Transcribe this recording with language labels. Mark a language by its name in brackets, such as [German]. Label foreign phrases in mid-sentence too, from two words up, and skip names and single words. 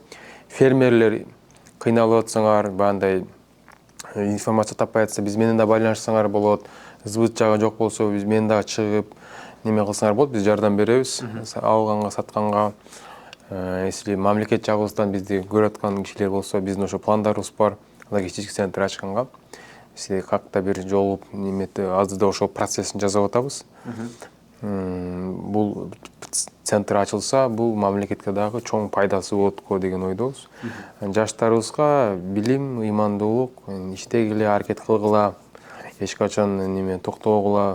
[Kyrgyz] Фермерлер кыйналып атсаңар, бандай информация таппай атса, биз менен да байланышсаңар болот. Сбыт жагы жок болсо, биз менен дагы чыгып, неме кылсаңар болот, биз жардам беребиз. Алганга, сатканга. Если мамлекет жагыбыздан бизди көрүп аткан кишилер болсо, биздин ошо пландарыбыз бар. [Russian] Логистический центр [Kyrgyz] ачканга. [Russian] Если как-то [Kyrgyz] бир жолуп, немети азырда ошо процессин жасап атабыз. Бул центр ачылса, бул мамлекетке дагы чоң пайдасы болот го деген ойдобуз. Жаштарыбызга билим, ыймандуулук, иштегиле, аракет кылгыла, эч качан неме токтобогула.